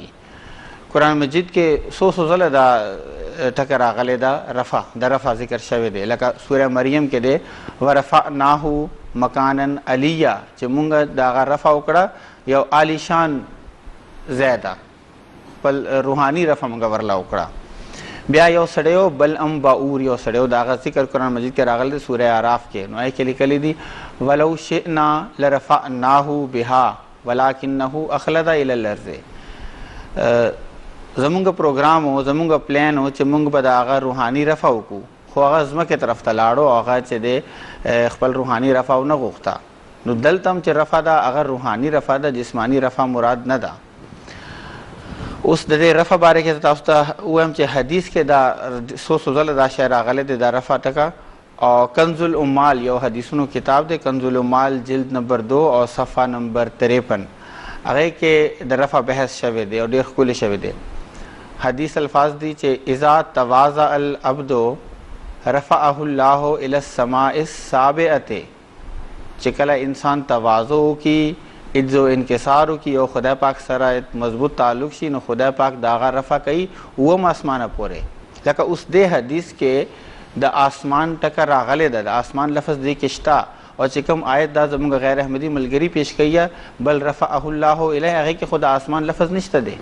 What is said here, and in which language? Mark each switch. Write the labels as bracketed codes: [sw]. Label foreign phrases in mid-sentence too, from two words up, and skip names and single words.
[ps] قرآن مجید کې څو ځله دا ټکه راغلی ده رفع د رفع ذکر شوی دی لکه سوره مریم کې دی [ar] ورفعناه مکانا علیه [ps] چې مونږ د هغه رفع وکړه یو عالیشان ځای ده خپل روحاني رفع مونږ ورله وکړه. بیا یو سړی بل ام باور یو سړی د هغه ذکر قرآن مجید کې راغلی دی سوره اعراف کې نو هغې کې لیکلی دي [ar] ولو شئنا لرفعناه بها ولکنه اخلد الی الارض. [ps] زمونږ پروګرام و زمونږ پلان و چې مونږ به د هغه روحاني رفع وکړو خو هغه ځمکې طرف ته لاړو او هغه چې دی خپل روحاني رفع ونه غوښته. نو دلته هم چې رفع ده هغه روحاني رفع ده جسمانی رفع مراد نه ده. اوس د دې رفع باره کې تاسو ته ووایم چې حدیث کې دا څو ځله دا شی راغلی دی دا رفع ټکه او کنز العمال یو حدیثونو کتاب دی کنز العمال جلد نمبر 2 او صفحه نمبر 53 هغې کې د رفع بحث شوی دی او ډېر ښکلی شوی دی. حدیث الفاظ دی چې [ar] اذا تواضع العبد رفعه الله الى السماء السابعه [ps] چې کله انسان تواضع وکړي عجز و انکسار وکړي او خدای پاک سره مضبوط تعلق شي نو خدای پاک د هغه رفع کوي اووم اسمانه پورې. لکه اوس دې حدیث کې د آسمان ټکه راغلی ده د آسمان لفظ دې کې شته او چې کوم آیت دا زموږ غیر احمدي ملګري پیش کوي [ar] بل رفعه الله الیه [ps] هغې کې خو د آسمان لفظ نشته دی.